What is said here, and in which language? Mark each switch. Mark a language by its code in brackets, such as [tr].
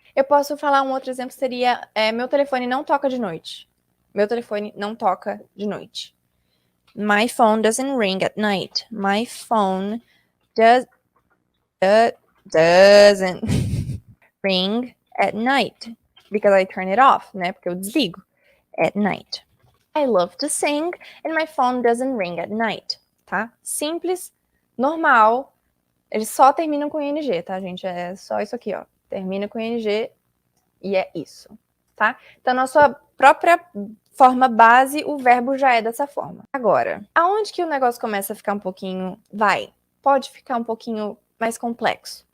[pt] Eu posso falar um outro exemplo, seria meu telefone não toca de noite. Meu telefone não toca de noite. [en] My phone doesn't ring at night. My phone doesn't ring at night. Because I turn it off, né? [pt] Porque eu desligo. [en] At night. I love to sing and my phone doesn't ring at night. [pt] Tá? Simples, normal. Eles só terminam com ing, tá, gente? É só isso aqui, ó. Termina com ing e é isso, tá? Então, na sua própria forma base, o verbo já é dessa forma. Agora, aonde que o negócio começa a ficar um pouquinho... pode ficar um pouquinho mais complexo.